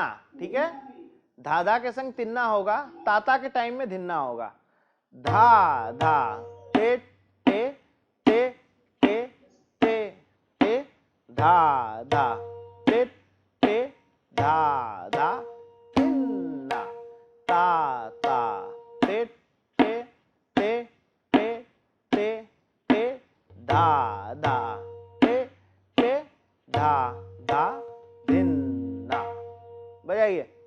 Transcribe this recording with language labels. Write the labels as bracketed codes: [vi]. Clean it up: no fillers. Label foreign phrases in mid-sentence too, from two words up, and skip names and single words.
[hi] ठीक है, धाधा के संग तिन्ना होगा, ताता के टाइम में धिन्ना होगा। धा धा ते ते ते ते ते ते धा धा ते ते धा धा तिन्ना, ता ता ते ते ते ते ते ते धा धा ते ते धा धा धिन्ना। बजाइए।